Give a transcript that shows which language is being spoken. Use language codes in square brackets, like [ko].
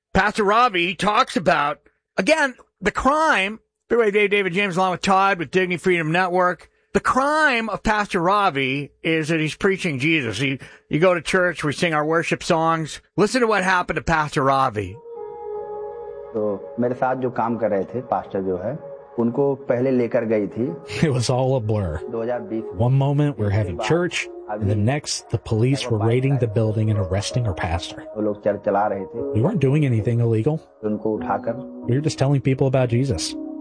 [en] Pastor Robbie talks about, again, the crime. Freeway Dave, David James, along with Todd with Dignity Freedom Network. The crime of Pastor Robbie is that he's preaching Jesus. You go to church, we sing our worship songs. Listen to what happened to Pastor Robbie. [hi] सो, मेरे साथ जो काम कर रहे थे, pastor जो है, उनको पहले लेकर गई थी। [en] It was all a blur. One moment we're having church, and the next the police were raiding the building and arresting our pastor. We weren't doing anything illegal. We were just telling people about Jesus.